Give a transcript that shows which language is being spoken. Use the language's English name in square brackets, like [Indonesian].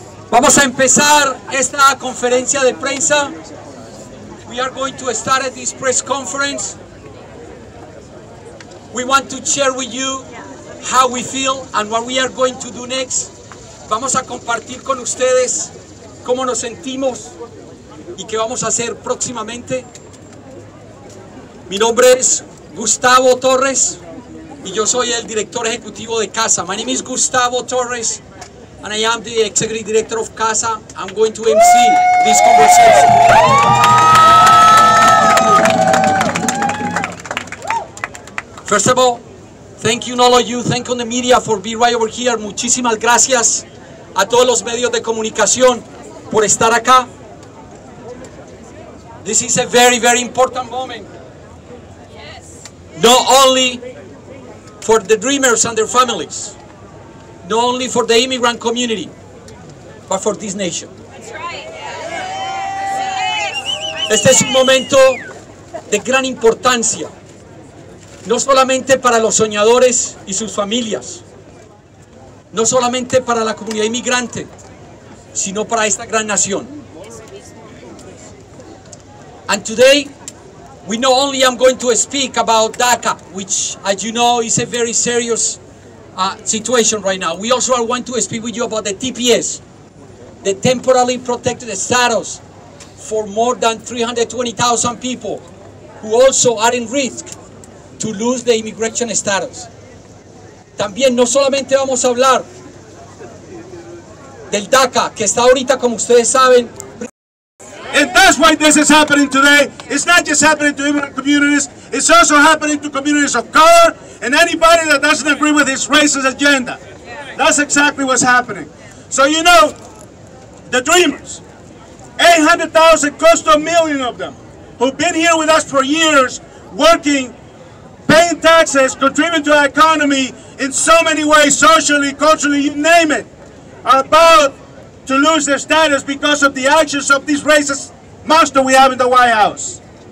[Spanish] Vamos a empezar esta conferencia de prensa. [English] We are going to start this press conference. We want to share with you how we feel and what we are going to do next. [Spanish] Vamos a compartir con ustedes cómo nos sentimos y qué vamos a hacer próximamente. Mi nombre es Gustavo Torres y yo soy el director ejecutivo de CASA. [English] My name is Gustavo Torres and I am the executive director of CASA. I'm going to MC this conversation. First of all, thank you all of you, thank you the media for being right over here. [Spanish] Muchísimas gracias a todos los medios de comunicación por estar acá. [English] This is a very, very important moment. Not only for the dreamers and their families, not only for the immigrant community, but for this nation. [Spanish] Este es un momento de gran importancia, no solamente para los soñadores y sus familias, no solamente para la comunidad inmigrante, sino para esta gran nación. [English] And today, we not only am going to speak about DACA, which, as you know, is a very serious situation right now. We also are going to speak with you about the TPS, the temporarily protected status for more than 320,000 people who also are in risk to lose the immigration status. [Spanish] También no solamente vamos a hablar del DACA, que está ahorita, como ustedes saben. [English] And that's why this is happening today. It's not just happening to immigrant communities, it's also happening to communities of color and anybody that doesn't agree with his racist agenda. That's exactly what's happening. So you know, the dreamers, 800,000, close to 1 million of them, who've been here with us for years, working, paying taxes, contributing to our economy in so many ways, socially, culturally, you name it, are about to lose their status because of the actions of this racist monster we have in the White House.